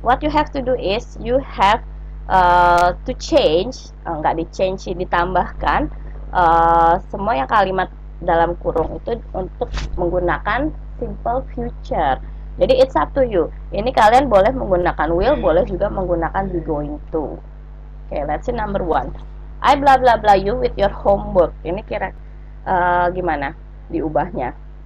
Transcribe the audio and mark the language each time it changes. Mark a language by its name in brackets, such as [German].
[English] What you have to do is you have to change, [Indonesian] nggak di-change, ditambahkan semua yang kalimat dalam kurung itu untuk menggunakan [English] simple future. Jadi it's up to you. [Indonesian] Ini kalian boleh menggunakan will, boleh juga menggunakan be going to. [English] Okay, let's see number one. I blah blah blah you with your homework. [Indonesian] Ini kira gimana diubahnya?